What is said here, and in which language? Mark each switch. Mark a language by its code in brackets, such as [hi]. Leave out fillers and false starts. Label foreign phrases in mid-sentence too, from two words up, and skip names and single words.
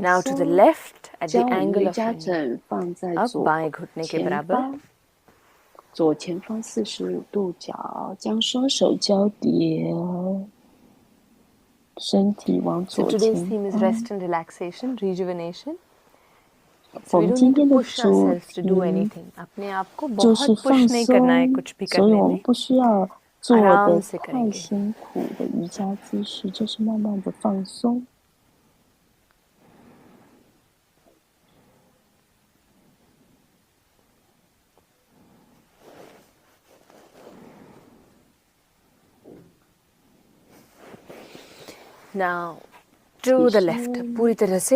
[en] Now to the [zh] 松， [en] left at the [zh] 将我们的 [en] angle [zh] 瑜 [en] of [zh] 伽 [en] your knee. [zh] 枕放在 [hi] अब [zh] 左 [hi] बाएं घुटने के [zh] 前 [hi] बराबर. [zh] 方，左前方45度角，将双手交叠，身体往 [en] So [zh] 左 [en] today's [zh] 前 [en] theme is [zh] 方。 [en] rest and relaxation, rejuvenation. [zh] 我 [en] So we [zh] 们 [en] don't [zh] 今 [en] need to [zh] 天的 [en] push [zh] 主 [en] ourselves to do [zh] 题 [en] anything. [hi] अपने आप को [zh] 就是 [hi] बहुत [zh] 放 [hi] push नहीं करना है [zh] 松， [hi] कुछ भी [zh] 所以 [hi] करने [zh] 我们 [hi] में. [zh] 不需要做 [hi] आराम [zh] 的 [hi] से [zh] 太 [hi] करेंगे। [zh] 辛苦的瑜伽姿势，就是慢慢的放松。 [en] Now to the left, [hi] पूरी तरह से